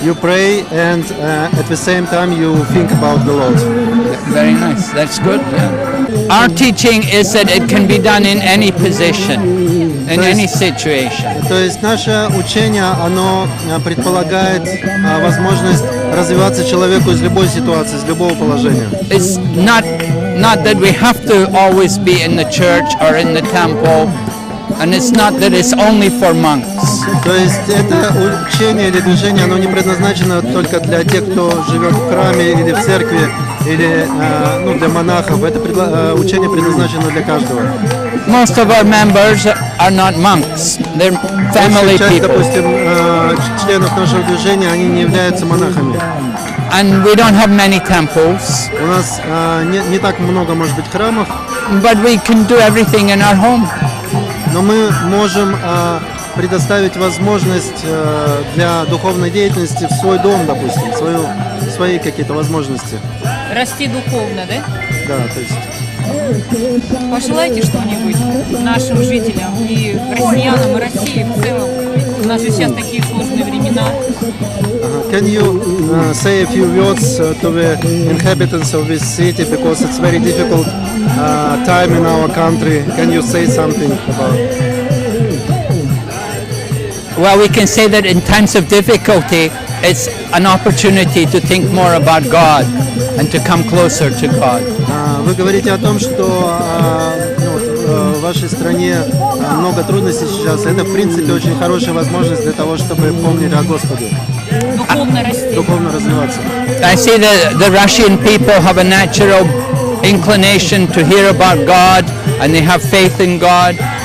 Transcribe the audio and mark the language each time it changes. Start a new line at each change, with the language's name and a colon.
English: You pray and at the same time you think about the Lord. Very nice. That's good. Yeah. Our teaching is that it can be done in any position, in any situation.
Russian: То есть наше учение, оно предполагает возможность развиваться человеку из любой ситуации, из любого положения.
English: It's not that we have to always be in the church or in the temple, and it's not that it's only for monks.
Russian: То есть это учение или движение, оно не предназначено только для тех, кто живет в храме или в церкви, или для монахов. Это учение предназначено для каждого.
English: Most of our members are not monks. They're family
Russian: Часть,
English: people.
Russian: допустим, членов нашего движения, они не являются монахами.
English: And we don't have many temples,
Russian: У нас не так много, может быть, храмов,
English: but we can do everything in our home.
Russian: но мы можем предоставить возможность для духовной деятельности в свой дом, допустим, свои какие-то возможности. Расти духовно, да? Да, то есть. Пожелайте что-нибудь нашим жителям и россиянам, и России в целом. У нас же сейчас такие сложные времена.
English: Can you say a few words to the inhabitants of this city, because it's very difficult time in our country? Can you say something about? Well, we can say that in times of difficulty, it's an opportunity to think more about God and to come closer to God.
Russian: Вы говорите о том, что в вашей стране много трудностей сейчас. Это, в принципе, очень хорошая возможность для того, чтобы помнить о Господе. Духовно расти. Духовно развиваться.
English: I see that the Russian people have a natural inclination to hear about God and they have faith in God.